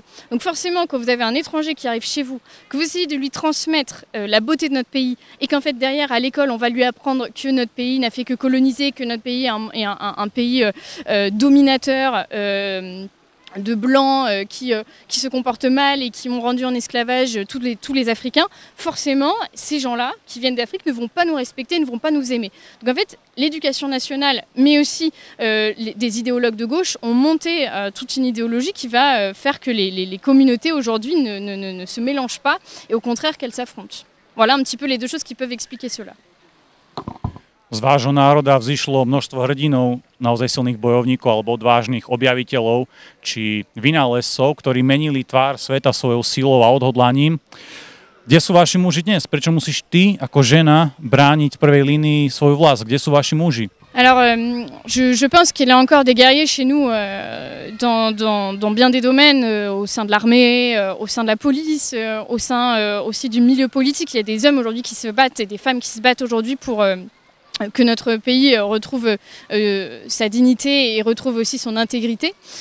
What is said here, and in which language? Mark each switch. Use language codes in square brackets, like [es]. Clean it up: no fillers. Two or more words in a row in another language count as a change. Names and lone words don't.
[fr] Donc forcément, quand vous avez un étranger qui arrive chez vous, que vous essayez de lui transmettre la beauté de notre pays et qu'en fait derrière à l'école on va lui apprendre que notre pays n'a fait que coloniser, que notre pays est un pays dominateur de blancs qui se comportent mal et qui ont rendu en esclavage tous les Africains, forcément ces gens-là qui viennent d'Afrique ne vont pas nous respecter, ne vont pas nous aimer. Donc en fait l'éducation nationale mais aussi des idéologues de gauche ont monté toute une idéologie qui va faire que les communautés aujourd'hui ne se mélangent pas et au contraire qu'elles s'affrontent. Voilà un petit peu les deux choses qui peuvent expliquer cela. [sk] Z vášho národa vzišlo množstvo hrdinov, naozaj silných bojovníkov alebo odvážnych objaviteľov či vynálezcov, ktorí menili tvár sveta svojou silou a odhodlaním. Kde sú vaši muži dnes? Prečo musíš ty ako žena brániť v prvej línii svoju vlast? Kde sú vaši muži? [fr] Alors, je pense qu'il y a encore des guerriers chez nous dans bien des domaines, au sein de l'armée, au sein de la police, au sein aussi du milieu politique. Il y a des hommes aujourd'hui qui se battent et des femmes qui se battent aujourd'hui pour que notre pays retrouve sa dignité et retrouve aussi son intégrité.